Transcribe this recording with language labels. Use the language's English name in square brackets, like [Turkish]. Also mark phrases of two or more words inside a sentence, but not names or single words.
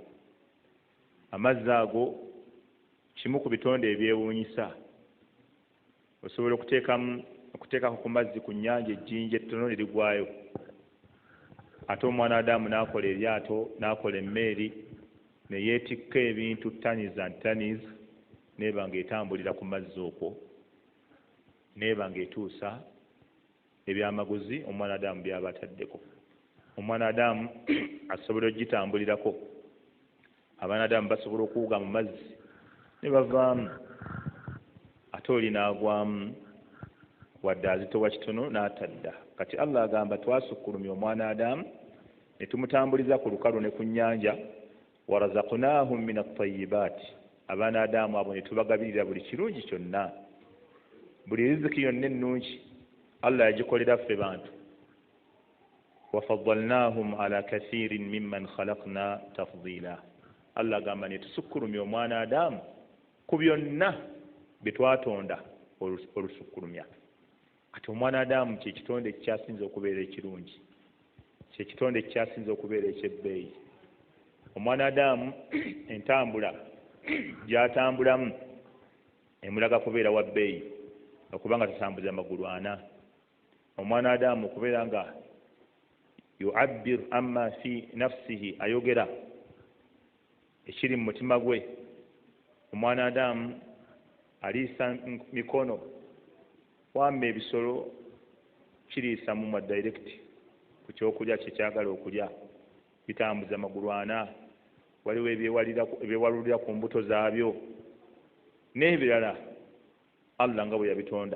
[Ganda] Amazzi ago kimu ku bitonde ebyewuunyisa. Osobola okuteekako ku mazzi ku nnyanja ejjinja ettono ne ligwayo. Ate omwana Adamu n'akola eryato, n'akola emmeeri, ne yeetikka ebintu [English] tons and tons, [Ganda] neeba ng'etambulira ku mazzi okwo, neeba ng'etuusa ebyamaguzi omwana Adamu by'aba ataddeko. Omwana Adamu asobola ogitambulirako. Abaana Adamu basobola okuwuga mu mazzi ne bavaamu, ate oli n'agwamu wadde azitowa kitono n'atadda. Kati Allah agamba twasukkulumya omwana Adamu ne tumutambuliza ku lukalu ne ku nnyanja. [Arabic] ورزقناهم من الطيبات, [Ganda] abaana Adamu abo ne tubagabirira buli kirungi kyonna. Buli riziki yonna ennungi Allah yagikolera ffe bantu. [Arabic] وفضلناهم على كثير ممن خلقنا تفضيلا. [Ganda] Allah agamba ne tusukkulumya omwana Adamu ku byonna bye twatonda olusukkulumya. Ati omwana Adamu kye kitonde ekyasinza okubeera ekirungi, kye kitonde ekyasinza okubeera eky'ebbeeyi. Omwana Adamu entambula gy'atambulamu emulaga kubeera wa bbeeyi, okubanga tatambuza magulu ana. Omwana Adamu okubeera nga [Arabic] يعبر عما في نفسه, [Ganda] ayogera ekiri mu mutima gwe. Omwana Adamu aliisa mikono, wamma ebisolo kiriisa mumwa direct ku kyokulya kyekyagala okulya bitambuza amagulu ana, waliwo ebyewalulira ku mbuto zaabyo n'ebirala Allah nga bwe yabitonda.